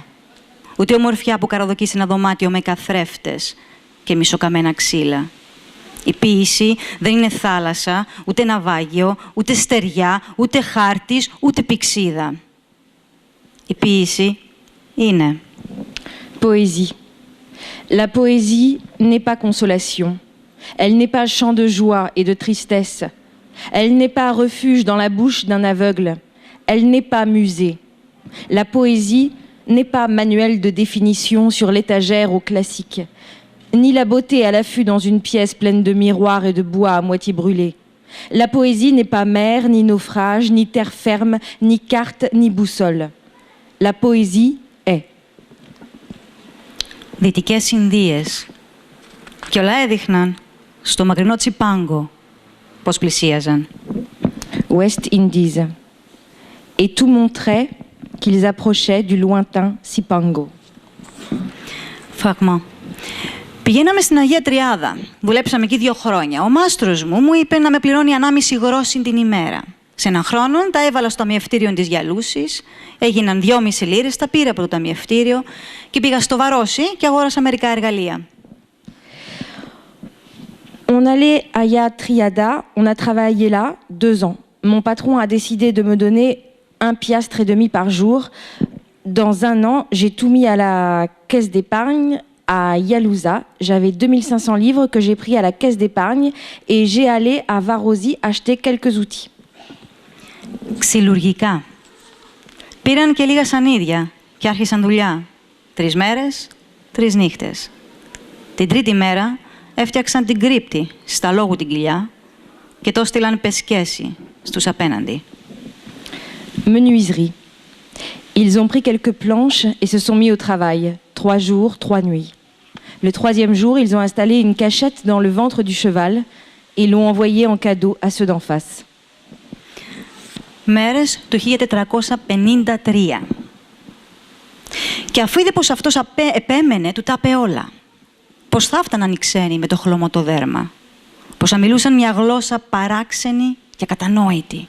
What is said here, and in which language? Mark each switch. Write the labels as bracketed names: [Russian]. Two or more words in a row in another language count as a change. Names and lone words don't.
[Greek] Ούτε ομορφιά που καραδοκεί σε ένα δωμάτιο με καθρέφτες και μισοκαμμένα ξύλα. Η ποίηση δεν είναι θάλασσα, ούτε ναυάγιο, ούτε στεριά, ούτε χάρτης, ούτε πυξίδα. Η ποίηση είναι. [French] Poésie. La poésie n'est pas consolation. Elle n'est pas chant de joie et de tristesse. Elle n'est pas refuge dans la bouche d'un aveugle. Elle n'est pas musée. La poésie n'est pas manuel de définition sur l'étagère au classique, ni la beauté à l'affût dans une pièce pleine de miroirs et de bois à moitié brûlés. La poésie n'est pas mer, ni naufrage, ni terre ferme, ni carte, ni boussole. La poésie est. [Greek] Δυτικές Ινδίες. Κι όλα έδειχναν στο μακρινό Τσιπάνγκο πώς πλησίαζαν. [French] West Indies. Et tout montrait qu'ils approchaient du lointain Cipango. [Greek] Φραγμό. Πηγαίναμε στην Αγία Τριάδα. Δουλέψαμε εκεί 2 χρόνια. Ο μάστρος μου είπε να με πληρώνει 1,5 γρόσιν την ημέρα. Σε έναν χρόνο τα έβαλα στο ταμιευτήριο της Γιαλούσης. Έγιναν 2,5 λίρες, τα πήρα από το ταμιευτήριο και πήγα στο Βαρόσι και αγόρασα μερικά εργαλεία. [French] On allait à Ayia Triada, on a travaillé là 2 ans. Mon patron a décidé de me donner 1,5 piastre par jour. Dans 1 an, j'ai tout mis à la caisse d'épargne à Yalouza. J'avais 2500 livres que j'ai pris à la caisse d'épargne et j'ai allé à Varosi acheter quelques outils. [Greek] Ξυλουργικά. Πήραν και λίγα σανίδια και άρχισαν δουλειά. 3 μέρες, 3 νύχτες. Την 3η μέρα έφτιαξαν την κρύπτη στα λόγου την κοιλιά και το στείλαν πεσκέση στους απέναντι. [French] Menuiserie. Ils ont pris quelques planches et se sont mis au travail. 3 jours, 3 nuits. Le 3e jour, ils ont installé une cachette dans le ventre du cheval et l'ont envoyé en cadeau à ceux d'en face. [Greek] Μέρες του 1453. Και αφού είδε πως αυτός επέμενε, του τα είπε όλα. Πως θα έφταναν οι ξένοι με το χλωμωτό δέρμα. Πως θα μιλούσαν μια γλώσσα παράξενη και ακατανόητη.